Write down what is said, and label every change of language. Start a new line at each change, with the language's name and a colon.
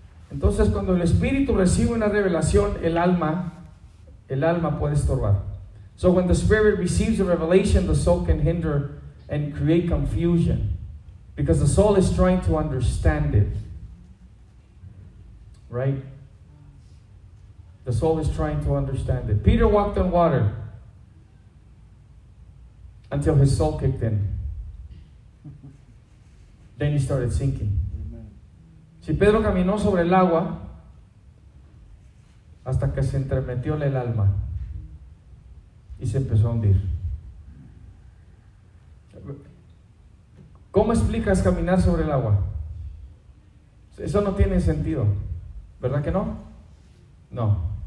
Spanish: Entonces, cuando el espíritu recibe una revelación, el alma puede estorbar.
English: So when the spirit receives a revelation, the soul can hinder and create confusion because the soul is trying to understand it. Right? The soul is trying to understand it. Peter walked on water until his soul kicked in. Then he started sinking.
Spanish: Si Pedro caminó sobre el agua hasta que se entremetió el alma y se empezó a hundir. ¿Cómo explicas caminar sobre el agua? Eso no tiene sentido, ¿verdad que no? No.